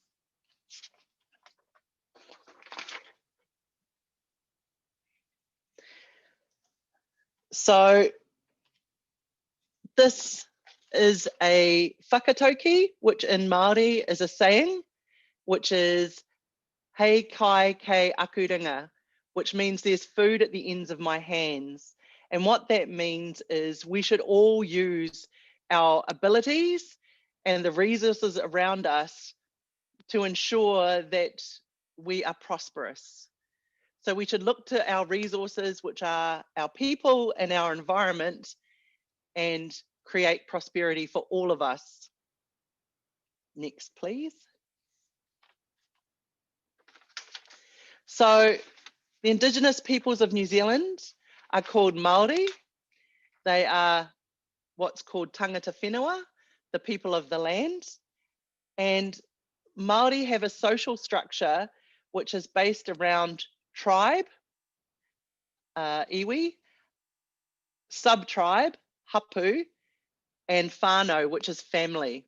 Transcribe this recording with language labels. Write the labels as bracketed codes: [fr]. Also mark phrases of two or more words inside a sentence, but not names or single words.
[en] So this is a whakatauki, which in Māori is a saying, which is [mi] hei kai kei aku ringa, [en] which means there's food at the ends of my hands. And what that means is we should all use our abilities and the resources around us to ensure that we are prosperous. So we should look to our resources, which are our people and our environment, and create prosperity for all of us. Next, please. So the Indigenous peoples of New Zealand are called Māori. They are what's called [mi] tangata whenua, [en] the people of the land. And Māori have a social structure which is based around tribe, iwi, sub-tribe, hapu, and whānau, which is family.